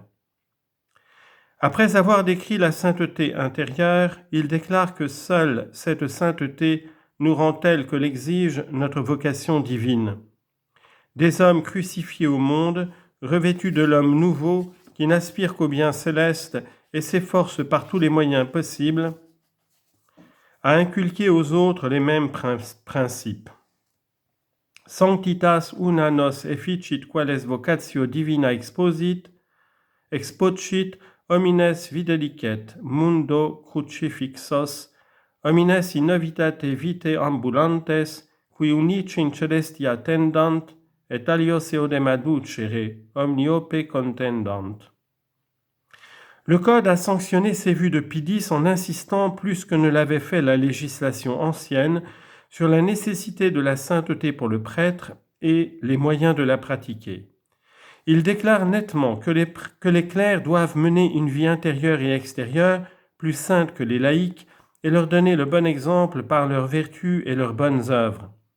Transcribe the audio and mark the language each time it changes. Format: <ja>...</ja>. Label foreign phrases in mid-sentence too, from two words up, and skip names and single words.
<fr>Après avoir décrit la sainteté intérieure, il déclare que seule cette sainteté nous rend telle que l'exige notre vocation divine. Des hommes crucifiés au monde, revêtus de l'homme nouveau, qui n'aspire qu'au bien céleste et s'efforce par tous les moyens possibles à inculquer aux autres les mêmes principes.</fr> <la>Sanctitas una nos efficit quales vocatio divina expocit homines videlicet mundo crucifixos, homines in novitate vitae ambulantes, qui unici in celestia tendant, et alios eodem aducere, omniope contendant.</la> <fr>Le Code a sanctionné ces vues de Pie X en insistant, plus que ne l'avait fait la législation ancienne, sur la nécessité de la sainteté pour le prêtre et les moyens de la pratiquer. Il déclare nettement que les clercs doivent mener une vie intérieure et extérieure plus sainte que les laïcs et leur donner le bon exemple par leurs vertus et leurs bonnes œuvres.</fr>